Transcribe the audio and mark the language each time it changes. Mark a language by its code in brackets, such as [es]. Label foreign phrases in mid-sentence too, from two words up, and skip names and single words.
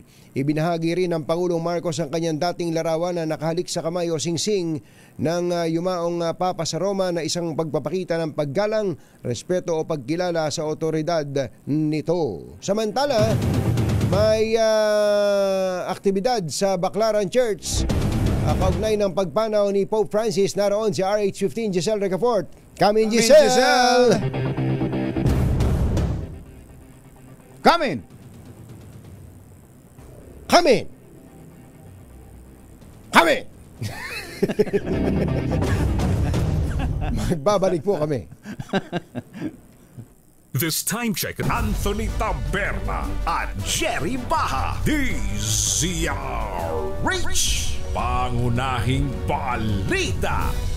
[tl] Ibinahagi rin ng Pangulong Marcos ang kanyang dating larawan na nakahalik sa kamay o singsing ng yumaong Papa sa Roma na isang pagpapakita ng paggalang, respeto o pagkilala sa otoridad nito. Samantala, may aktibidad sa Baclaran Church kaugnay ng pagpanaw ni Pope Francis. Naroon si RH15 Giselle Recafort. [en] Come in, Giselle! Come in! Come in! Come in! [tl] Magbabalik po kami. [en] This time check, Anthony Taberna at Jerry Baha. [tl] DZRH, pangunahing balita.